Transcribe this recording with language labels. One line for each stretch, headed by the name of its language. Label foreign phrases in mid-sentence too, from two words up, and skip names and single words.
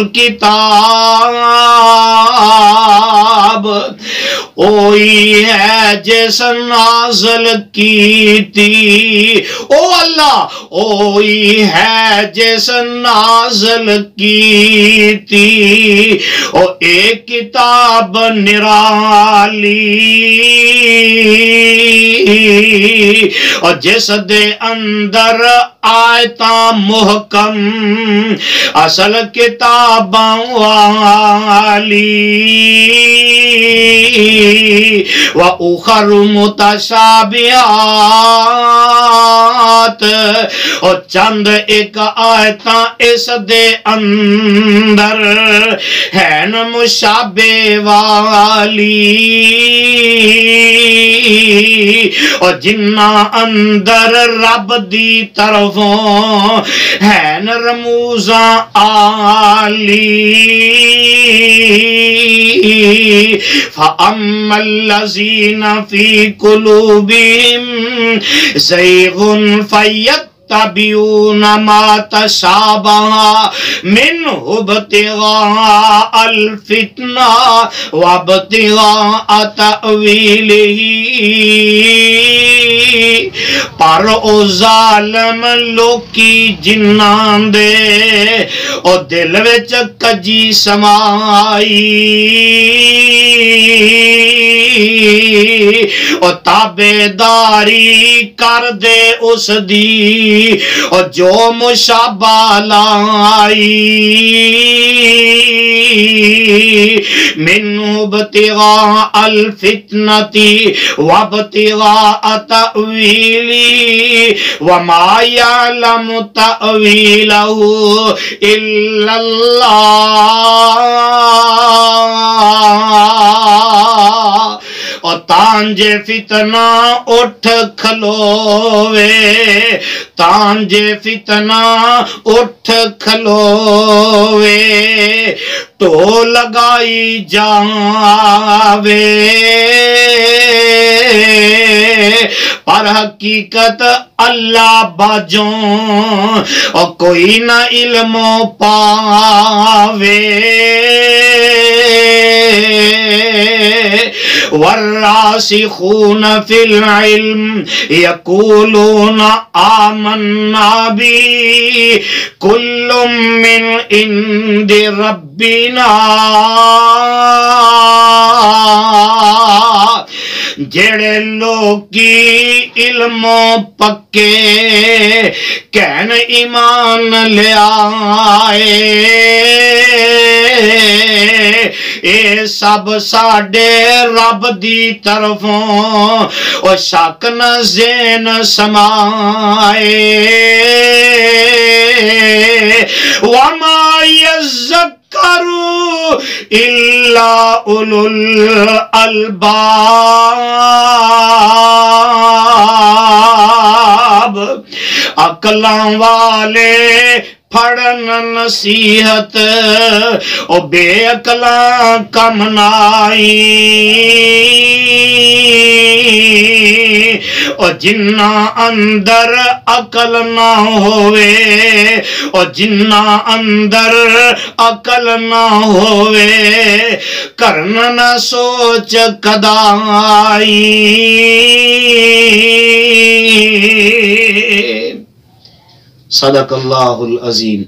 Punjabi: الکتاب اوہی ہے جس نازل کی تھی او اللہ اوہی ہے جس نازل کی تھی او ایک کتاب نرالی اور جس دے اندر آیتاں محکم اصل کتاباں والی
Arabic: وَأُخَرُ مُتَشَابِهَاتٍ
Punjabi: اور چند ایک آیتاں اس دے اندر ہے ن مشابہ والی اور جنہ اندر رب دی طرفوں ہے ن رموزاں آلی
Arabic: فَأَمَّا الَّذِينَ فِي قُلُوبِهِمْ زَيْغٌ فَيَتَّبِعُونَ يتبعون ما تشابه منه ابتغاء الفتنة وابتغاء تأويله
Punjabi: پر او ظالم لوکی جناں دے او دل وچ کجی سمائی او تابعداری کر دے اس دی او جو مشابہ لائی
Arabic: منہ ابتغاء الفتنتی وابتغاء تأویلی وما يعلم تأویلہ الا
Punjabi: اللہ اور تانجے فتنہ اٹھ کھلوے تانجے فتنہ اٹھ کھلوے تو لگائی جاوے پر حقیقت اللہ باجوں اور کوئی نہ علم پاوے
Arabic: والراسخون فی العلم یقولون آمنا بی کل من عند ربنا
Punjabi: جڑے لوکی علم پکے کہن ایمان لے آئے اے سب ساڈے رب دی طرفوں او شک نہ ذہن سمائے
Arabic: وما يذكروا إلا أولو الألباب
Punjabi: عقلاں والے پھڑن نصیحت او بے عقلاں کم نائی او جنہ اندر عقل نہ ہوئے او جنہ اندر عقل نہ ہوئے کرن نہ سوچ کدائی
Arabic: صدق اللہ العظیم.